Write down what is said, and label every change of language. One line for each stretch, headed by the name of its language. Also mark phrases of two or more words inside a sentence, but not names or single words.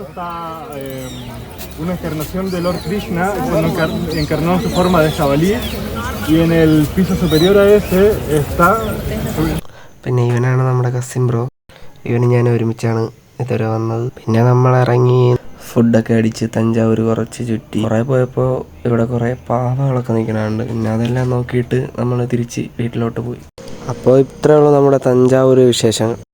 Spanish: está una encarnación de Lord Krishna cuando encarnó en su forma de jabalí, y en el piso superior a ese está.
Malayalam: പിന്നെ ഇവനാണ് നമ്മുടെ
English: cousin bro.
Malayalam: ഇവന് ഞാൻ ഒരുമിച്ചാണ് ഇതുവരെ വന്നത്. പിന്നെ നമ്മൾ ഇറങ്ങി ഫുഡൊക്കെ അടിച്ച് തഞ്ചാവൂർ കുറച്ച് ചുറ്റി. കുറേ പോയപ്പോൾ ഇവിടെ കുറേ പാവകളൊക്കെ നിൽക്കണുണ്ട്. പിന്നെ അതെല്ലാം നോക്കിയിട്ട് നമ്മൾ തിരിച്ച് വീട്ടിലോട്ട് പോയി. അപ്പോൾ ഇത്രയേ ഉള്ളൂ നമ്മുടെ തഞ്ചാവൂർ വിശേഷങ്ങൾ.